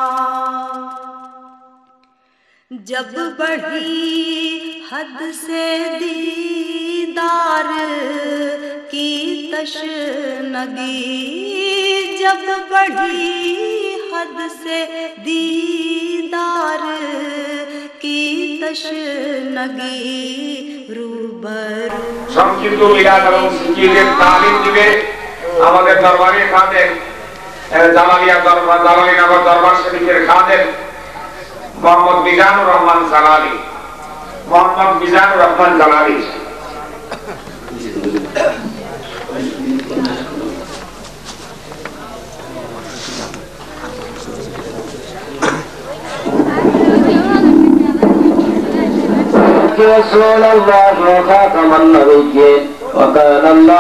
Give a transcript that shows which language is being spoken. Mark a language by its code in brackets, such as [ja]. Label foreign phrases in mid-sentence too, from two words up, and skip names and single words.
[ur] جب بڑھی حد سے دیدار کی تشنگی، جب بڑھی حد سے دیدار کی تشنگی، روبرو [bn] সংক্ষিপ্ত মিলাদ এবং সিজিদের তালিম দিবে আমাদের দরবারের খাদেম জালালিয়া দরবার জালালীনগর দরবার শরীফের খাদেম মোহাম্মদ মিজানুর রহমান জালালী, মোহাম্মদ মিজানুর রহমান জালালী। [ar] رسول الله وخاتم النبيين وكان الله